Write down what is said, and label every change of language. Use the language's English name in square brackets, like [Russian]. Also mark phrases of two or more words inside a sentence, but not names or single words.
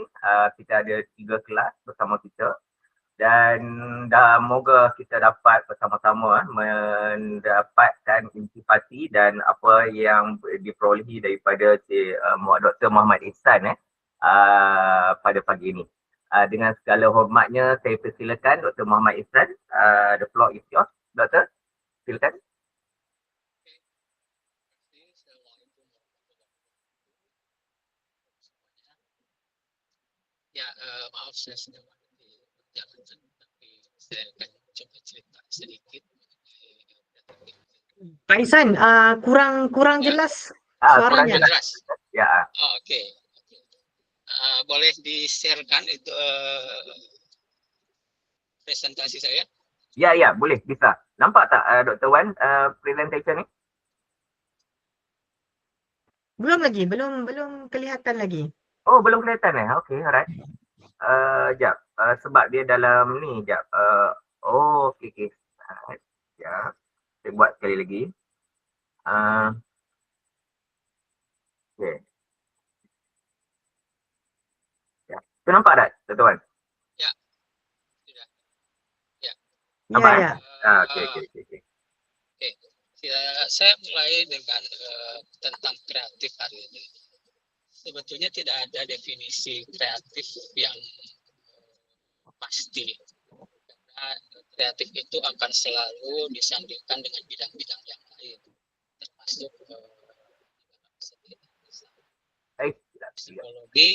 [Malay] Kita ada 3 kelas bersama kita. Dan moga kita dapat bersama-sama mendapatkan intipati dan apa yang diperolehi daripada Dr. Muhammad Ihsan pada pagi ini. Dengan segala hormatnya, saya persilakan Dr. Muhammad Ihsan. [English] The floor is yours, Dr. [Malay] Silakan. [Indonesian] Ya, maaf saya sedang jalan, tapi saya akan coba cerita sedikit. Pak Ihsan, kurang Ya. jelas Kurang suaranya. jelas. Ya. Oke. Boleh di-share-kan itu presentasi saya? [Malay] Ya, boleh, bisa. Nampak tak Dr. Wan presentation ni? Belum kelihatan lagi. Oh, belum kelihatan [English] Okay, alright. [Malay] Sekejap. Sebab dia dalam ni, sekejap. Okay. Sekejap. Saya buat sekali lagi. Okay. Ya. Tu nampak tak, tuan-tuan? Ya. Sudah. Ya. Nampak Ya. Okay. Oke. [Indonesian] Saya mulai dengan tentang kreatif hari ini. Sebetulnya tidak ada definisi kreatif yang pasti. Karena kreatif itu akan selalu disandingkan dengan bidang-bidang yang lain, termasuk psikologi.